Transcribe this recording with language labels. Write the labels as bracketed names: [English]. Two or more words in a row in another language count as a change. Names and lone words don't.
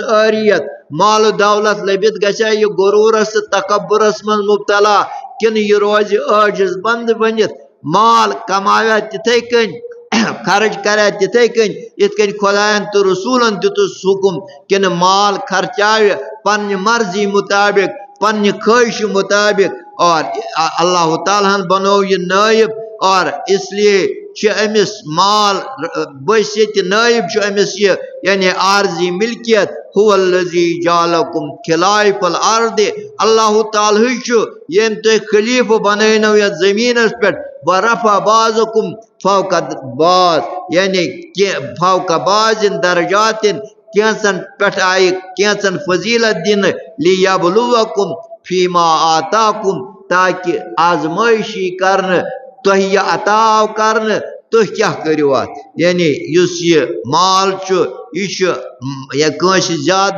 [Kashmiri] عٲریت مال و دولت لٔبِتھ گژھیا یہِ غروٗرس تہٕ تکبُرس منٛز مبتلا کنہٕ یہِ روزِ عٲجز بنٛد بٔنِتھ مال کماویا تِتھے کٔنۍ خرچ کریا تِتھے کٔنۍ یِتھ کٔنۍ خۄدایَن تہٕ رسوٗلن دیُتُس حُکُم کنہٕ مال خرچاوِ پننہِ مرضی مطابق پننہِ خٲہشہِ مطابق اور اللہ تعالیٰ ہن بنوو یہِ نٲیب اور اس لیے چھُ أمِس مال بٔسۍ ییٚتہِ نٲیب چھُ أمِس یہِ یعنی عارضی ملکیت [Arabic] هو الذی جعلکم خلائف الارض [Kashmiri] اللہ تعالیٰ چھُ ییٚمۍ تُہۍ خلیفہٕ بنٲینو یتھ زٔمیٖنس پٮ۪ٹھ [Arabic] ورفع بعضکم فوق بعض [Kashmiri] یعنی [Arabic] فوق بعض [Kashmiri] درجاتن کینٛژن پٮ۪ٹھ آیہِ کینٛژن فضیلت دِنہٕ [Arabic] لیبلوکم فیما آتاکم [Kashmiri] تاکہ آزمٲیش یی کرنہٕ تۄہہِ یہِ عطا آو کرنہٕ تُہۍ کیٛاہ کٔرِو اتھ یعنی یُس یہِ مال چھُ یہِ چھُ یا کٲنٛسہِ زیادٕ